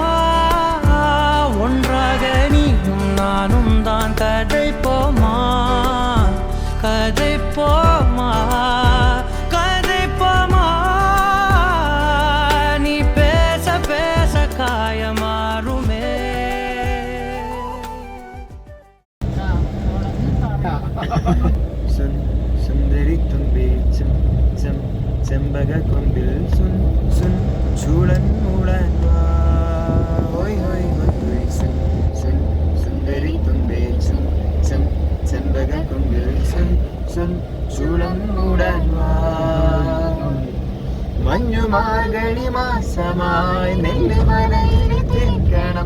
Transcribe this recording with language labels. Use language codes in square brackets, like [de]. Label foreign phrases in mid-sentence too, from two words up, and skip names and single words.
[ta] ஒன்றாக நீயும் நானும் தான். கதை போமா, கதை போமா, கதை போமா. நீ பேச பேச காயமாறுமே. [ml] സുന്ദരി തുമ്പി ചെമ്പക കൊമ്പിൽ സുൻ സുൻ ചൂളൻ മൂളൻ സുന്ദരി തുമ്പി ചെമ്പക കൊമ്പിൽ സുൻ സുൻ ചൂളൻ മൂളൻ മഞ്ഞുമാർഗഴി മാസമായി നെല്ലുമലയിൽ തിരിക്കണം.